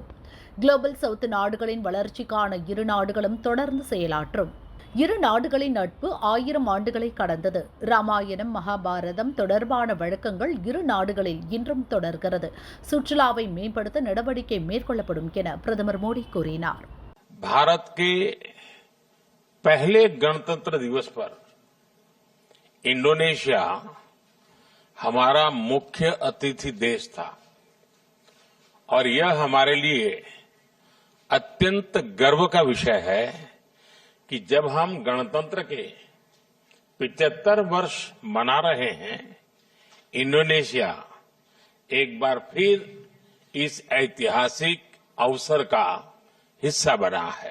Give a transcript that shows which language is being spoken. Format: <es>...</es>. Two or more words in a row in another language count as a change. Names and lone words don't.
<ta>குளோபல் சவுத் நாடுகளின் வளர்ச்சிக்கான இரு நாடுகளும் தொடர்ந்து செயலாற்றும். இரு நாடுகளின் நட்பு 1000 ஆண்டுகளை கடந்தது. ராமாயணம், மகாபாரதம் தொடர்பான வழக்கங்கள் இரு நாடுகளில் இன்றும் தொடர்கிறது. சுற்றுலாவை மேம்படுத்த நடவடிக்கை மேற்கொள்ளப்படும் என பிரதமர் மோடி கூறினார்.</ta> <hi>भारत के पहले गणतंत्र दिवस पर इंडोनेशिया हमारा मुख्य अतिथि देश था और यह हमारे लिए अत्यंत गर्व का विषय है कि जब हम गणतंत्र के 75 वर्ष मना रहे हैं, इंडोनेशिया एक बार फिर इस ऐतिहासिक अवसर का हिस्सा बना है।</hi>